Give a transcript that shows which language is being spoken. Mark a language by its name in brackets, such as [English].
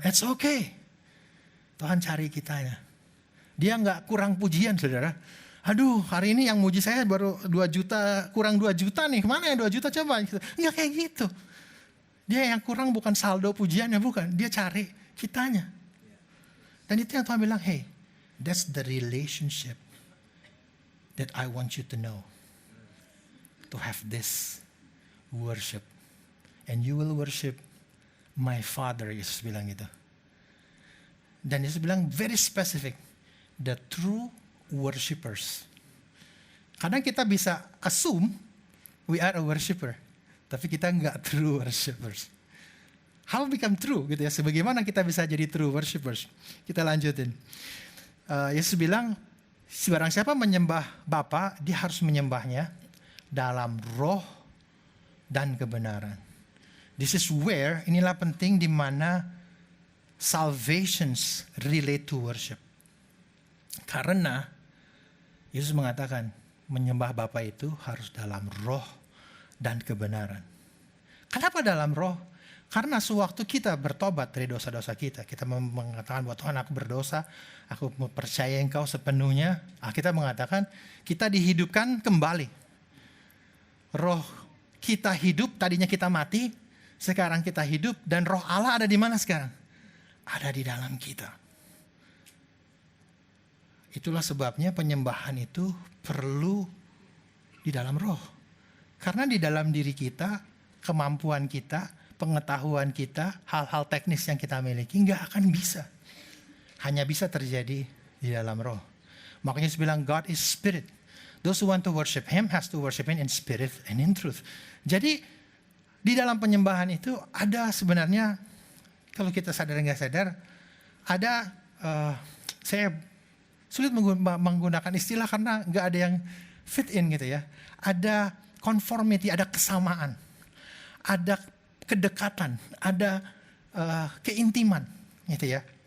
[English] It's okay. [Indonesian] Tuhan cari kitanya. Dia nggak kurang pujian, saudara. Aduh, hari ini yang muji saya baru 2 juta, kurang 2 juta nih. Kemana ya 2 juta coba? Nggak kayak gitu. Dia yang kurang bukan saldo pujiannya, bukan. Dia cari kitanya. Dan itu yang Tuhan bilang, [English] hey, that's the relationship that I want you to know. To have this worship. And you will worship my Father, [Indonesian] Yesus bilang gitu. Dan Yesus bilang [English] very specific. The true worshipers. [Indonesian] Kadang kita bisa [English] assume we are a worshiper. [Indonesian] Tapi kita enggak true worshipers. [English] How become true [Indonesian] gitu ya. Sebagaimana kita bisa jadi true worshipers. Kita lanjutin. Yesus bilang, barang siapa menyembah Bapa, dia harus menyembahnya dalam roh dan kebenaran. [English] This is where, [Indonesian] inilah penting di mana [English] salvations relate to worship. [Indonesian] Karena Yesus mengatakan menyembah Bapa itu harus dalam roh dan kebenaran. Kenapa dalam roh? Karena sewaktu kita bertobat dari dosa-dosa kita, kita mengatakan bahwa Tuhan aku berdosa, aku percaya Engkau sepenuhnya. Kita mengatakan kita dihidupkan kembali. Roh kita hidup, tadinya kita mati. Sekarang kita hidup dan roh Allah ada di mana sekarang? Ada di dalam kita. Itulah sebabnya penyembahan itu perlu di dalam roh. Karena di dalam diri kita, kemampuan kita, pengetahuan kita, hal-hal teknis yang kita miliki nggak akan bisa. Hanya bisa terjadi di dalam roh. Makanya Yesus bilang [English] God is spirit. Those who want to worship Him has to worship Him in spirit and in truth. [Indonesian] Jadi di dalam penyembahan itu ada sebenarnya, kalau kita sadar nggak sadar, ada, saya sulit menggunakan istilah karena nggak ada yang fit in gitu ya. Ada conformity, ada kesamaan, ada kedekatan, ada keintiman gitu ya.